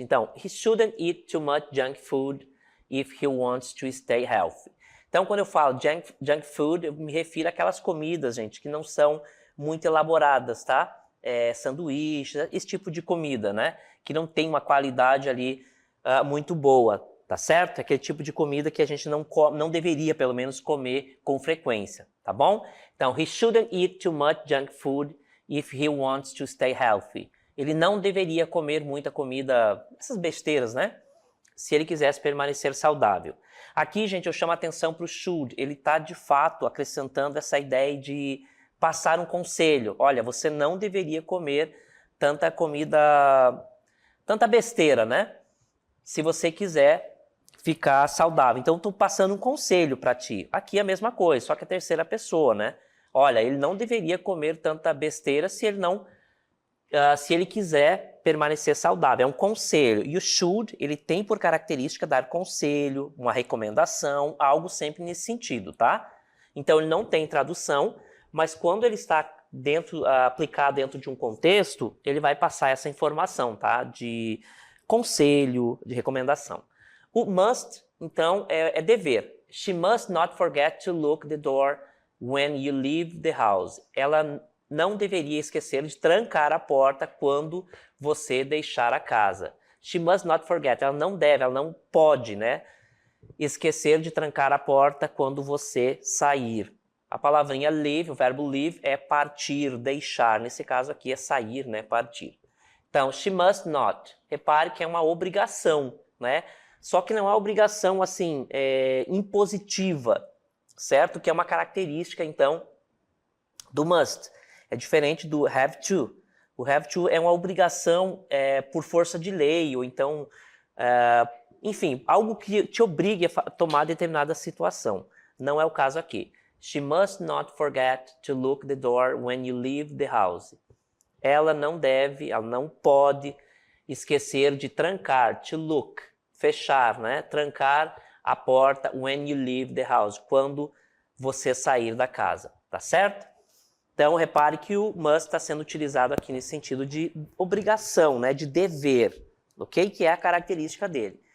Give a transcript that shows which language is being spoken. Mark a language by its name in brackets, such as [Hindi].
[English] Então, he shouldn't eat too much junk food if he wants to stay healthy. [Portuguese] Então, quando eu falo junk food, eu me refiro àquelas comidas, gente, que não são muito elaboradas, tá? Sanduíches, esse tipo de comida, né? Que não tem uma qualidade ali muito boa, tá certo? Aquele tipo de comida que a gente não deveria, pelo menos, comer com frequência, tá bom? [English] Então, he shouldn't eat too much junk food if he wants to stay healthy. [Portuguese] Ele não deveria comer muita comida, essas besteiras, né? Se ele quisesse permanecer saudável. Aqui, gente, eu chamo a atenção para o should. Ele está, de fato, acrescentando essa ideia de passar um conselho. Olha, você não deveria comer tanta comida, tanta besteira, né? Se você quiser ficar saudável. Então, estou passando um conselho para ti. Aqui é a mesma coisa, só que a terceira pessoa, né? Olha, ele não deveria comer tanta besteira se ele quiser permanecer saudável. É um conselho. E o should, ele tem por característica dar conselho, uma recomendação, algo sempre nesse sentido, tá? Então, ele não tem tradução, mas quando ele está aplicado dentro de um contexto, ele vai passar essa informação, tá? De conselho, de recomendação. O must, então, é dever. [English] She must not forget to lock the door when you leave the house. [Portuguese] Ela não deveria esquecer de trancar a porta quando você deixar a casa. [English] She must not forget. [Portuguese] Ela não deve, ela não pode, né? Esquecer de trancar a porta quando você sair. A palavrinha leave, o verbo leave, é partir, deixar. Nesse caso aqui é sair, né? Partir. Então, [English] she must not. [Portuguese] Repare que é uma obrigação, né? Só que não é uma obrigação, assim, impositiva, certo? Que é uma característica, então, do must. É diferente do have to. O have to é uma obrigação por força de lei, ou então, enfim, algo que te obrigue a tomar determinada situação. Não é o caso aqui. [English] She must not forget to lock the door when you leave the house. [Portuguese] Ela não deve, ela não pode esquecer de trancar, to lock, fechar, né? Trancar a porta [English] when you leave the house, [Portuguese] quando você sair da casa, tá certo? Então, repare que o must está sendo utilizado aqui nesse sentido de obrigação, né? De dever, ok? Que é a característica dele.